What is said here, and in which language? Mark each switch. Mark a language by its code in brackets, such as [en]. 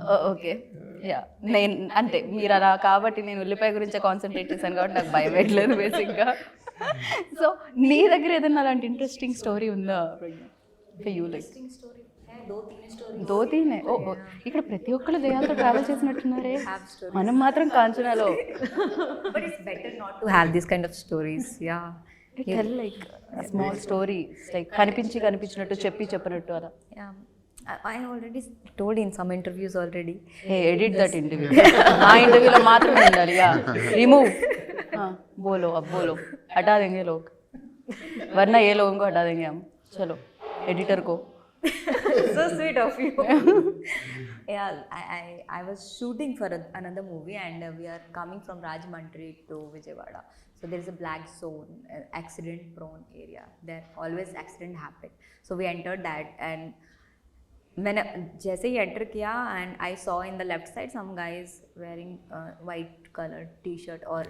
[te] Okay, yeah, నేను అంటే మీరు అలా కాబట్టి నేను ఉల్లిపాయ గురించే కాన్సన్ట్రేట్ చేశాను కాబట్టి నాకు భయం పెట్టలేదు బేసిక్గా. సో నీ దగ్గర ఏదైనా అలాంటి ఇంట్రెస్టింగ్ స్టోరీ ఉందా [en] You like? [te] దోతీనే. ఓ, ఇక్కడ ప్రతి ఒక్కళ్ళు దయ్యాలతో ట్రావెల్ చేసినట్టున్నారే, మనం మాత్రం కాంచనాలో. [en] But it's better not to have this kind of stories. Yeah. Tell like small story, like [te] కనిపించినట్టు చెప్పినట్టు అలా. [en] Yeah. I already told in some interviews already. Hey, edit that interview. [te] ఆ ఇంటర్వ్యూలో మాత్రమే ఉండాలి. [en] Yeah, remove. [hi] बोलो, अब बोलो, हटा देंगे लोग, वरना ये लोगों को हटा देंगे हम. चलो एडिटर को. [en] So sweet of you. Yeah, I was shooting for another movie, and we are coming from Rajahmundry to Vijayawada. So there is a black zone, accident prone area. There always accident happen. So we entered that, and [hi] मैंने जैसे ही enter किया, [en] and I saw in the left side some guys wearing white colored t-shirt or